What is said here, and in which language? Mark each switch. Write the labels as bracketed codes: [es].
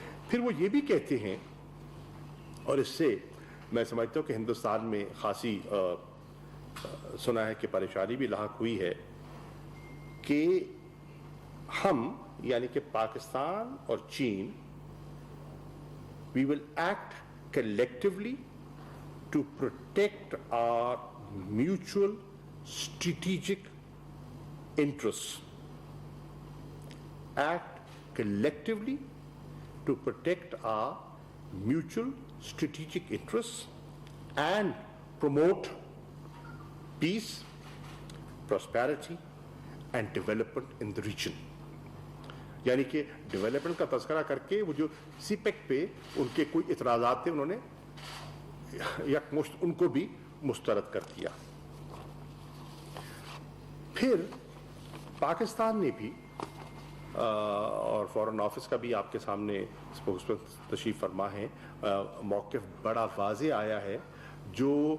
[hi] फिर वो ये भी कहते हैं, और इससे मैं समझता हूँ कि हिंदुस्तान में खासी सुना है कि परेशानी भी लाहक हुई है, कि हम यानी कि पाकिस्तान और चीन, [en] we will act collectively to protect our mutual strategic interests. Act collectively to protect our mutual strategic interests and promote peace, prosperity and development in the region. [hi] यानी कि डेवलपमेंट का तस्करा करके वो जो सीपेक पे उनके कोई इतराज़ात थे उन्होंने यकमुश्त उनको भी मुस्तरद कर दिया। फिर पाकिस्तान ने भी और फॉरेन ऑफिस का भी आपके सामने स्पोक्समैन तशरीफ फरमा है, मौक़िफ़ बड़ा वाज़े आया है, जो